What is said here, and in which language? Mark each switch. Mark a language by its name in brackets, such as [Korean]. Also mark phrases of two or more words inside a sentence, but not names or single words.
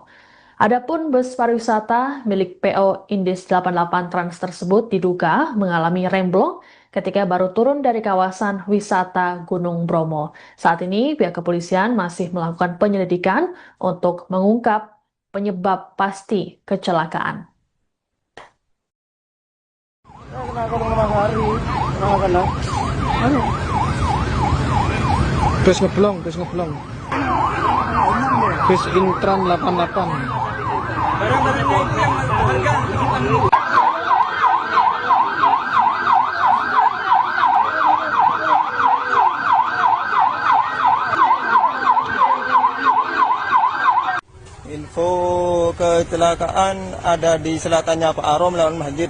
[Indonesian] Adapun bus pariwisata milik PO Indis 88 Trans tersebut diduga mengalami remblong ketika baru turun dari kawasan wisata Gunung Bromo. Saat ini pihak kepolisian masih melakukan penyelidikan untuk mengungkap penyebab pasti kecelakaan. Saya kena kurung 5 hari. Kenapa kena? Bus ngeblong. Bus Intran 88. Barang-barangnya itu yang berharga ditanggung. Info kecelakaan ada di selatannya Pak Arom lawan Masjid.